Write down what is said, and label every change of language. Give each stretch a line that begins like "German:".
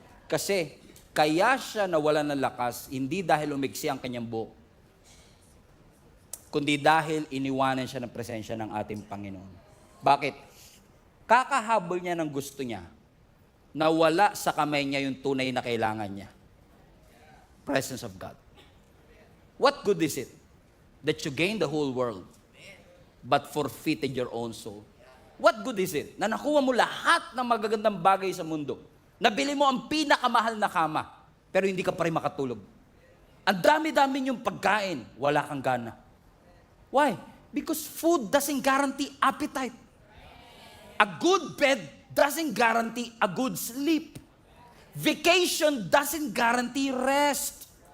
Filipino: Kasi, kaya siya nawala ng lakas, hindi dahil umigsi ang kanyang buhok, kundi dahil iniwanan siya ng presensya ng ating Panginoon. Bakit? Kakahabol niya ng gusto niya, nawala sa kamay niya yung tunay na kailangan niya.
English: Presence of God. What good is it that you gain the whole world but forfeited your own soul?
Filipino: What good is it na nakuha mo lahat ng magagandang bagay sa mundo? Nabili mo ang pinakamahal na kama, pero hindi ka pa rin makatulog. Ang dami-dami yung pagkain, wala kang gana.
English: Why? Because food doesn't guarantee appetite. A good bed doesn't guarantee a good sleep. Vacation doesn't guarantee rest.